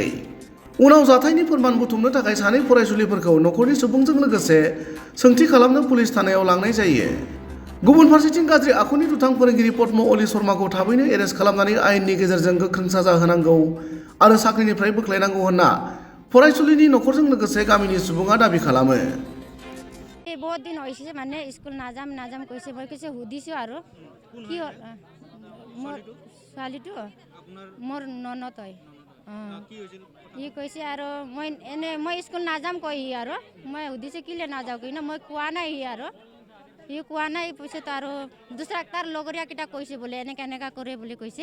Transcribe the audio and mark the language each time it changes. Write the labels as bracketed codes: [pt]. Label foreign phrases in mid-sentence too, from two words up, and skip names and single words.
[brx] उनाव जाथायनि फोरमान बुथुमनो थाखाय सानै फरायसुलिफोरखौ नखरनि सुबुंजों लोगोसे सोंथि खालामनो पुलिस थानायाव लांनाय जायो। गुबुन फारसेथिं गाज्रि आखुनि दुथां फोरोंगिरि पद्म अली शर्माखौ थाबैनो एरेस्ट खालामनानै आयेननि गेजेरजों गोख्रों साजा होनांगौ आरो साख्रिनिफ्राय बोख्लायनांगौ होनना फरायसुलिनि नखरजों लोगोसे गामिनि सुबुङा दाबि खालामो। [hi] बहुत दिन [as] হৈছে মানে স্কুল নাযাম কৈছে মই কৈছে সুধিছো আৰু কি মোৰ ছোৱালীটো মোৰ ননদ হয় ই কৈছে আৰু মই স্কুল নাযাম কৈ আৰু মই সুধিছো কিলে নাযাওঁ কিনে মই কোৱা নাই আৰু ই কোৱা নাই পিছত আৰু দুসৰা তাৰ লগৰীয়া কেইটা কৈছে বোলে এনেকা কৰে বুলি কৈছে।